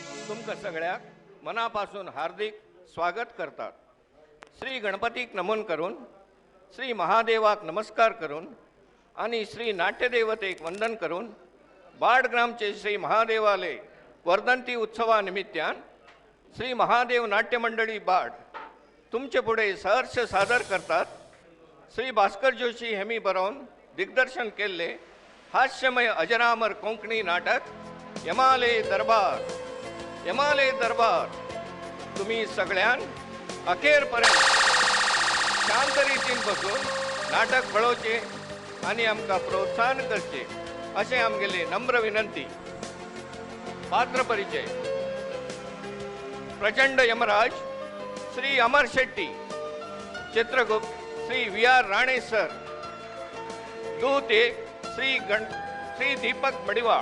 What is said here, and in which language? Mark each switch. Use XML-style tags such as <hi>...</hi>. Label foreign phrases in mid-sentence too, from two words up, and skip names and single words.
<kok>तुमकां सगळ्याक मनापासून हार्दिक स्वागत करतात. श्री गणपतीक नमन करून, श्री महादेवाक नमस्कार करून आणि श्री नाट्यदेवतेक वंदन करून बाडग्रामचे श्री महादेवालय वर्धंती उत्सवा निमित्तान श्री महादेव नाट्य मंडळी बाड तुमचे पुढे सहर्ष सादर करतात. श्री भास्कर जोशी हेमी बरोवन दिग्दर्शन केल्ले हास्यमय अजरामर कोंकणी नाटक यमाले दरबार. यमाले दरबार तुम्ही सगळ्यान अखेरपर्यंत शांत रितीन बसून नाटक पळोवचे आणि आमकां प्रोत्साहन करचे अशें आमगेले नम्र विनंती. पात्र परिचय. प्रचंड यमराज श्री अमर शेट्टी. चित्रगुप्त श्री वी आर राणे सर. दूत एक श्री दीपक मडिवाळ.</kok>